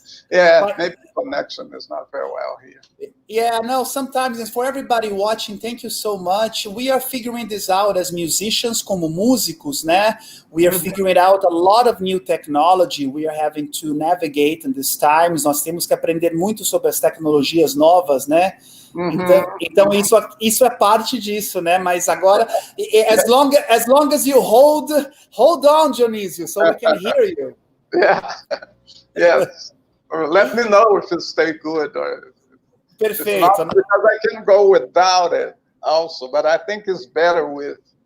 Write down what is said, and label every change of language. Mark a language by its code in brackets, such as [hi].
[en] Maybe the connection is not very well here. Yeah, no, sometimes, and for everybody watching, thank you so much. We are figuring this out as musicians, [pt] como músicos, né? [en] We are figuring out a lot of new technology. We are having to navigate in these times. [pt] Nós temos que aprender muito sobre as tecnologias novas, né? Então isso é parte disso, né? Mas agora, [en] as long as you hold on, Dionísio, so we can hear you. Yes. Or let me know if it stay good or. [pt] Perfeito. [en] Because I can go without it also, but I think it's better with.